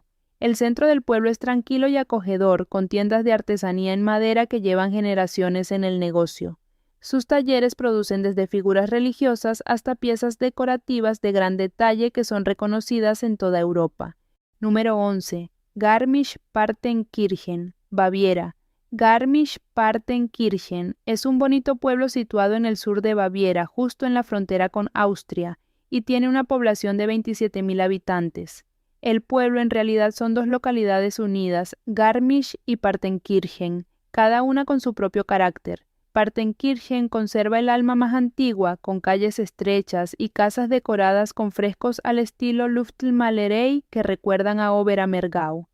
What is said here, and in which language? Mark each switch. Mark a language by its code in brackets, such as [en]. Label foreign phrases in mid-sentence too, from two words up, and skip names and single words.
[es] El centro del pueblo es tranquilo y acogedor, con tiendas de artesanía en madera que llevan generaciones en el negocio. Sus talleres producen desde figuras religiosas hasta piezas decorativas de gran detalle que son reconocidas en toda Europa. Número 11. Garmisch-Partenkirchen, Baviera. Garmisch-Partenkirchen es un bonito pueblo situado en el sur de Baviera, justo en la frontera con Austria, y tiene una población de 27.000 habitantes. El pueblo en realidad son 2 localidades unidas, Garmisch y Partenkirchen, cada una con su propio carácter. Partenkirchen conserva el alma más antigua, con calles estrechas y casas decoradas con frescos al estilo Luftmalerei que recuerdan a Oberammergau.